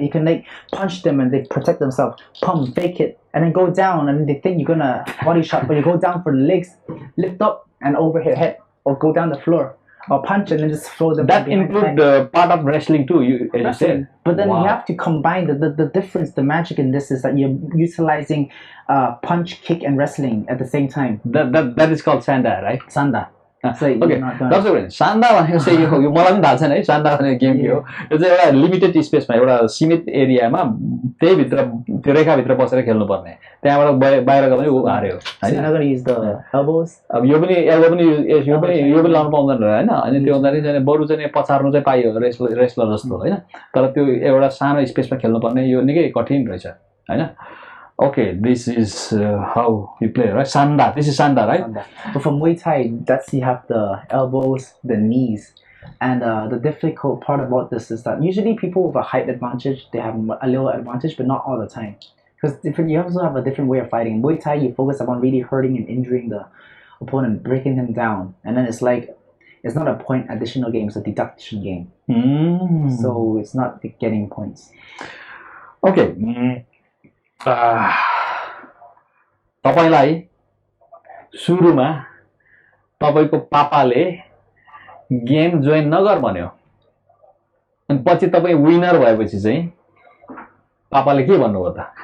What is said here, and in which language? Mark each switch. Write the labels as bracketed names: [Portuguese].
[English] You can punch them and they protect themselves. Pump, fake it, and then go down, and they think you're gonna body shot, but you go down for the legs, lift up and over your head, or go down the floor. Or punch and then just throw them. That includes the part of wrestling too, as you said. But then you have to combine the difference. The magic in this is that you're utilizing punch, kick, and wrestling at the same time. That is called Sanda, right? Sanda. Okay. [Nepali] दर्शकहरु सान्दा भनेको चाहिँ यो मलाई पनि थाहा छैन है सान्दा भन्ने game के हो यो चाहिँ एउटा लिमिटेड स्पेसमा एउटा सीमित एरियामा त्यही भित्र त्यो रेखाभित्र बसेर खेल्नु पर्ने त्यहाँबाट बाहिर गयो भने उ हार्यो हैन [English] I'm gonna use the elbows [Nepali] अब यो पनि लाउनु पाउँदैन हैन अनि त्यो हुँदाखेरि चाहिँ बरु चाहिँ पछार्नु चाहिँ पाइयो रेस्लर जस्तो हैन तर त्यो एउटा सानो स्पेसमा खेल्नु पर्ने यो निकै कठिन रहेछ हैन [English] Okay, this is how you play, right? Sanda. This is Sanda, right? Sanda. But for Muay Thai, you have the elbows, the knees, and the difficult part about this is that usually people with a height advantage, they have a little advantage, but not all the time. Because you also have a different way of fighting. In Muay Thai, you focus on really hurting and injuring the opponent, breaking them down, and then it's not a point additional game; it's a deduction game. So it's not getting points. Okay. [Nepali] तपाईलाई सुरुमा तपाईको पापाले game join नगर भन्यो अनि पछि तपाई winner भएपछि चाहिँ पापाले के भन्नुभयो त